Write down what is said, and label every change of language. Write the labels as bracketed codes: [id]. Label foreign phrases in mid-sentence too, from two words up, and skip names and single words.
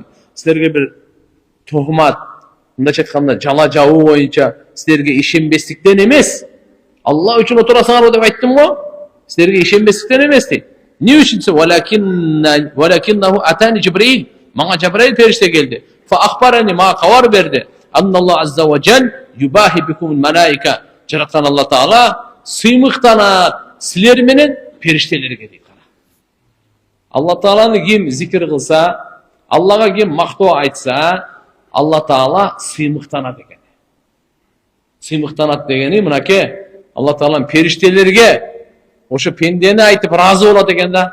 [ky] Силерге бир тухмат, мындайча айтканда жала жабуу боюнча силерге ишенбестиктен эмес. Алла үчүн отурасыңарбы деп айттым го. Силерге ишенбестиктен эмес дейт. Эмне үчүнсө [ar] ولكنه أتاني جبريل. [ky] Мага Жабраил периште келди. [ar] فأخبرني, [ky] мага кабар берди. [ar] أن الله عز وجل يباهي بكم الملائكة. [ky] Жараткан Алла Таала сыймыктанат силер менен периштелерге дейт. Алла Тааланы ким зикир кылса, Аллага ким мактоо айтса, Алла Таала сыймыктанат экен. Сыймыктанат дегени мынаке, Алла Таалам периштелерге ошо пендени айтып разы болот экен да.